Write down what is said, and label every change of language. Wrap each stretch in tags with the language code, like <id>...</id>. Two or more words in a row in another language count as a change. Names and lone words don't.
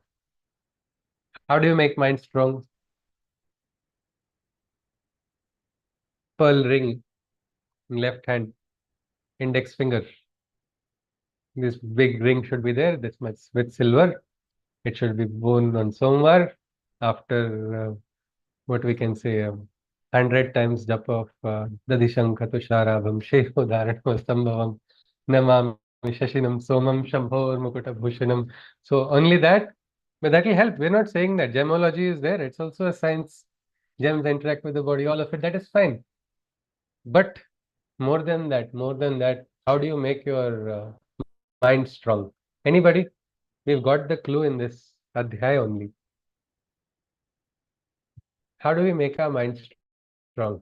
<en>How do you make mind strong? Pearl ring in left hand, index finger. This big ring should be there, this much with silver. It should be worn on Somvar after what we can say 100 times japa of</en> <sa>Dadishankha Tusharabham Sheho Dharanam Sambhavam Namami Shashinam Somam Shambhor Mukuta Bhushanam.</sa> <en>So only that, but that will help. We're not saying that gemology is there. It's also a science. Gems interact with the body, all of it. That is fine. But more than that, how do you make your mind strong? Anybody? We've got the clue in this adhyay only. How do we make our mind strong?</en>